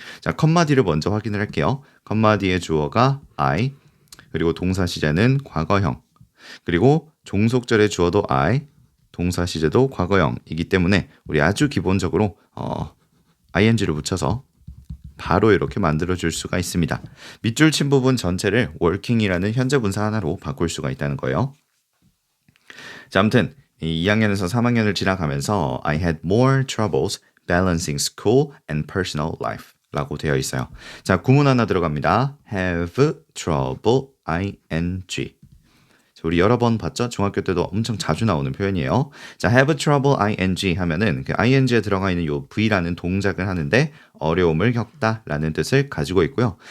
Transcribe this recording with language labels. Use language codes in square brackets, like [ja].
[ko] 자, 컴마 뒤를 먼저 확인을 할게요. 컴마 뒤의 주어가 I, 그리고 동사 시제는 과거형, 그리고 종속절의 주어도 I, 동사 시제도 과거형이기 때문에 우리 아주 기본적으로 ing를 붙여서 바로 이렇게 만들어줄 수가 있습니다. 밑줄 친 부분 전체를 working이라는 현재 분사 하나로 바꿀 수가 있다는 거예요. 자, 아무튼 2학년에서 3학년을 지나가면서 [en] I had more troubles balancing school and personal life [ko] 라고 되어 있어요. 자, 구문 하나 들어갑니다. [en] have trouble ing. [ko] 자, 우리 여러 번 봤죠? 중학교 때도 엄청 자주 나오는 표현이에요. 자, [en] have trouble ing [ko] 하면은 그 ing에 들어가 있는 요 v라는 동작을 하는데 어려움을 겪다 라는 뜻을 가지고 있고요.